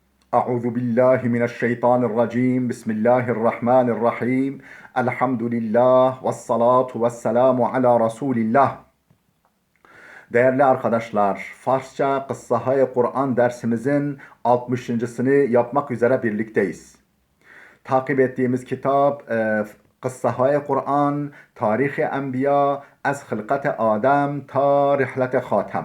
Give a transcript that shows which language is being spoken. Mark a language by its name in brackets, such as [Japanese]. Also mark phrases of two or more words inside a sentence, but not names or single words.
[Arabic] أعوذ بالله من الشيطان الرجيم بسم الله الرحمن الرحيم الحمد لله والصلاة والسلام على رسول الله. [Turkish] Değerli arkadaşlar, Farsça Kıssahı Kur'an dersimizin 60.sını yapmak üzere birlikteyiz. Takip ettiğimiz kitap Kıssahı Kur'an, Tarih-i Enbiya, Ez Hılkat-ı Adem ta Rihlet-i Hatem.